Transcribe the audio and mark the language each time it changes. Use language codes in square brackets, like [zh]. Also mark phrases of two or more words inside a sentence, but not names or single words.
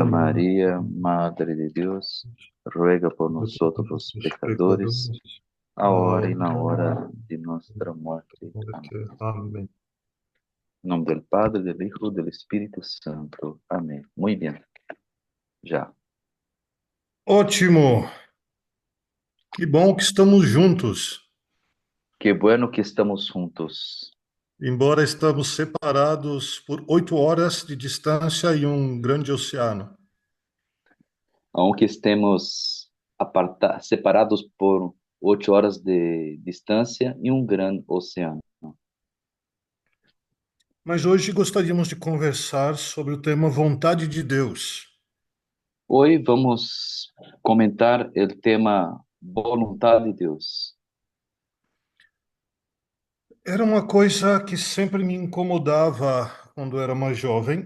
[es] Santa María, Madre de Dios, ruega por ruega por nosotros los nosotros pecadores, pecadores, ahora y en la ahora hora de y en nuestra nuestra muerte. Amén. muerte. Amén. En nombre del Padre, del Hijo, del Espíritu Santo. Amén. Muy bien, ya. [pt] Ótimo! Que bom que estamos juntos, [es] Qué bueno que estamos juntos. [pt] embora estamos separados por 8 horas de distância e grande oceano. [es] Aunque estemos separados por 8 horas de [pt] distância e um grande oceano. Mas hoje gostaríamos de conversar sobre o tema vontade de Deus. Hoje vamos comentar o tema voluntade de Deus. Era uma coisa que sempre me incomodava quando eu era mais jovem,